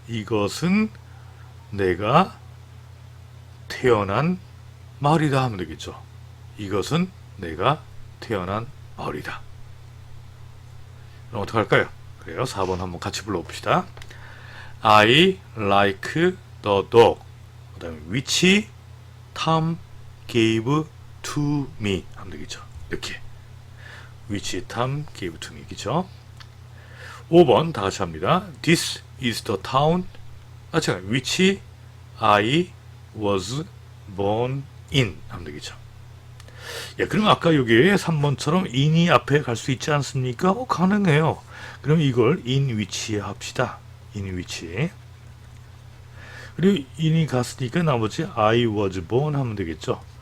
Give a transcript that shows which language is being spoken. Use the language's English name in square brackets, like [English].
[Korean] 이것은 내가 태어난 마을이다 하면 되겠죠. 이것은 내가 태어난 마을이다. 그럼 어떡할까요? 그래요. 4번 한번 같이 불러봅시다. [English] I like the dog. [Korean] 그 다음에 [English] which Tom gave to me [Korean] 하면 되겠죠. 이렇게 [English] which Tom gave to me [Korean] 그죠? 5번 다 같이 합니다. [English] This is the town which I was born in [Korean] 하면 되겠죠. 예, 그럼 아까 여기에 3번처럼 in이 앞에 갈 수 있지 않습니까? 가능해요. 그럼 이걸 in which에 합시다. [English] in which. [Korean] 그리고 in이 갔으니까 나머지 [English] I was born [Korean] 하면 되겠죠.